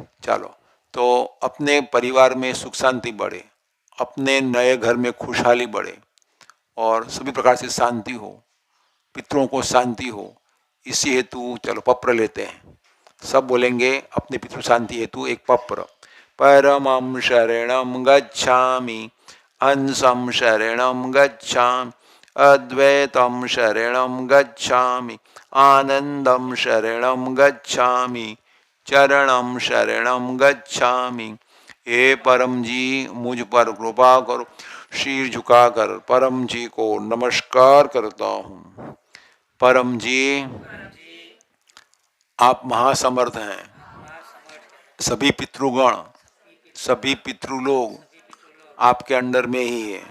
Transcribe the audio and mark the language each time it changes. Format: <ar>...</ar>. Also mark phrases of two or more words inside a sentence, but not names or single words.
<hi>चलो, तो अपने परिवार में सुख शांति बढ़े, अपने नए घर में खुशहाली बढ़े, और सभी प्रकार से शांति हो, पितरों को शांति हो, इसी हेतु चलो पप्र लेते हैं। सब बोलेंगे अपने पितृ शांति हेतु एक पप्र।</hi> <sa>परमं शरणं गच्छामि, हंसं शरणं गच्छामि, अद्वैतं शरणं गच्छामि, आनंदं शरणं गच्छामि, चरणं शरणं गच्छामि।</sa> <hi>हे परम जी, मुझ पर कृपा करो। शीर झुकाकर परम जी को नमस्कार करता हूँ। परम जी, आप महासमर्थ हैं। सभी पितृगण, सभी पितृलोग आपके अंडर में ही है।</hi>